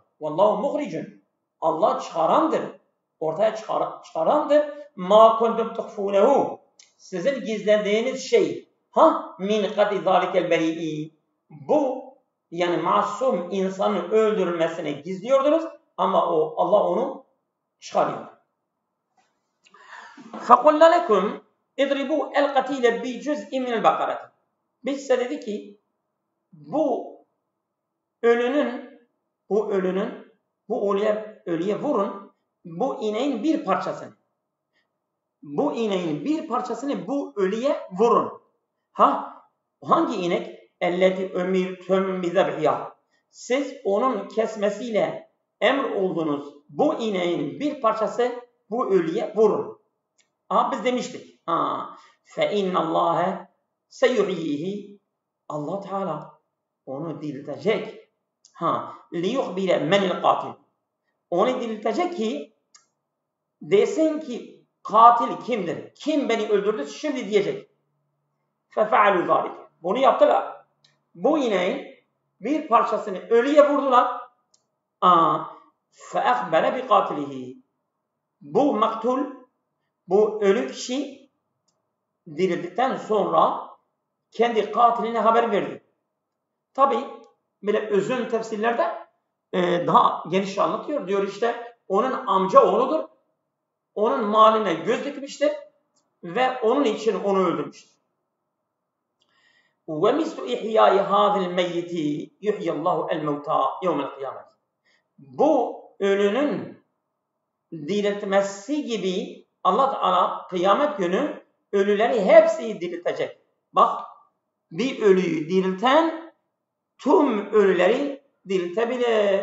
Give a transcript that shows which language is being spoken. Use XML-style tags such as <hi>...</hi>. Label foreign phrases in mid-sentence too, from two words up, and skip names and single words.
<ar>والله مخرج.</ar> <tr>Allah çıkarandır. Ortaya çıkarandır.</tr> <ar>ما كنتم تخفونه.</ar> <tr>Sizin gizlediğiniz şey.</tr> <ar>من قتل ذلك البريء.</ar> <tr>Bu yani masum insanın öldürülmesini gizliyordunuz ama Allah onu çıkarıyor.</tr> <ar>فَقُلْنَا لَكُمْ اِضْرِبُوا الْقَتِيلَ بِجُزْءٍ مِنَ الْبَقَرَةِ</ar> <tr>Biz size dedi ki bu ölüye vurun bu ineğin bir parçasını. Bu ineğin bir parçasını bu ölüye vurun. Hangi inek?</tr> <ar>اَلَّتِ اُمِرْتُمْ بِذَبْحِيَا</ar> <tr>Siz onun kesmesiyle emir oldunuz. Bu ineğin bir parçası bu ölüye vurun. Biz demiştik.</tr> <ar>فَاِنَّ اللّٰهَ سَيُحْيِيهِ</ar> <tr>Allah Teala onu diriltecek.</tr> <ar>لِيُخْبِرَ مَنِ الْقَاتِلِ</ar> <tr>Onu diriltecek ki desin ki katil kimdir? Kim beni öldürdü? Şimdi diyecek.</tr> <ar>فَفَعَلُوا ذَٰلِكَ</ar> <tr>Bunu yaptılar. Bu ineğin bir parçasını ölüye vurdular.</tr> <ar>فَاَخْبَرَ بِقَاتِلِهِ</ar> <tr>Bu maktul, bu ölü kişi dirildikten sonra kendi katiline haber verdi. Tabi böyle özün tefsirlerde daha geniş anlatıyor. Diyor işte onun amca oğludur. Onun maline göz dikmiştir ve onun için onu öldürmüştür.</tr> <ar>وَمِسْلُ اِحْيَاءِ هَذِا الْمَيِّتِ يُحْيَ اللّٰهُ الْمَوْتَى يَوْمَ الْقِيَامَةِ</ar> <tr>Bu ölünün diriltmesi gibi Allah Teala kıyamet günü ölüleri hepsi diriltecek. Bak bir ölüyü dirilten tüm ölüleri diriltebilir.</tr>